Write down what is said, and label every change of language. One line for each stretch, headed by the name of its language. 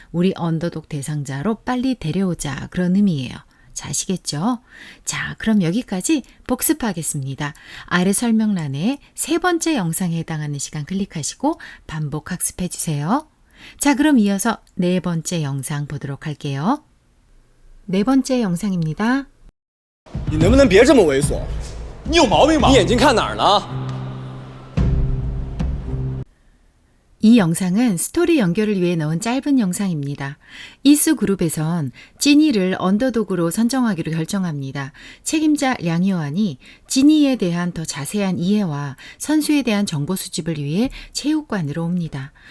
Korean: 우리 언더독 대상자로 빨리 데려오자 그런 의미예요. 자, 아시겠죠? 자, 그럼 여기까지 복습하겠습니다. 아래 설명란에 세 번째 영상에 해당하는 시간 클릭하시고 반복 학습해 주세요. 자, 그럼 이어서 네 번째 영상 보도록 할게요. 네 번째 영상입니다.
Chinese: 你能不能别这么猥琐？你有毛病吧？你眼睛看哪儿呢？
Korean: 이 영상은 스토리 연결을 위해 넣은 짧은 영상입니다. 이수 그룹에선 지니를 언더독으로 선정하기로 결정합니다. 책임자 량효안이 지니에 대한 더 자세한 이해와 선수에 대한 정보 수집을 위해 체육관으로 옵니다.